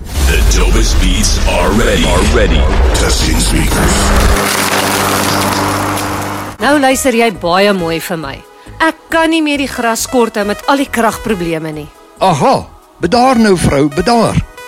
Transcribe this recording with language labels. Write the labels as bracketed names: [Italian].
[English] The dopest beats are ready. Testing speakers. [Afrikaans] Nou luister jy baie mooi vir my. Ek kan nie meer die gras kort hou met al die kragprobleme nie. Aha, bedaar nou vrou, bedaar.